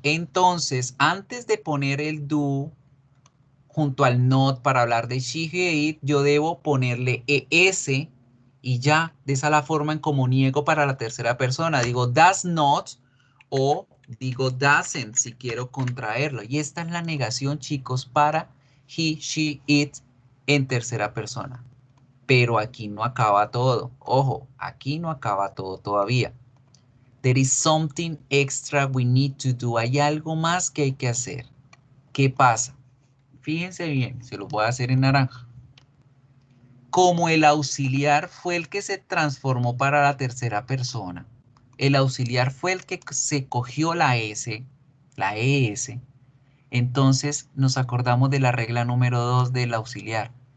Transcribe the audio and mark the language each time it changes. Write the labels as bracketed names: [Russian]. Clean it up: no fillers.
[Spanish] Entonces, antes de poner el do junto al not para hablar de she, he, it, yo debo ponerle es y ya, de esa la forma en como niego para la tercera persona. Digo [English] does not [Spanish] o digo [English] doesn't [Spanish] si quiero contraerlo. Y esta es la negación, chicos, para he, she, it en tercera persona. Pero aquí no acaba todo. Ojo, aquí no acaba todo todavía. [English] There is something extra we need to do. [Spanish] Hay algo más que hay que hacer. ¿Qué pasa? Fíjense bien, se lo voy a hacer en naranja. Como el auxiliar fue el que se transformó para la tercera persona, el auxiliar fue el que se cogió la S, la ES, entonces nos acordamos de la regla número 2 del auxiliar.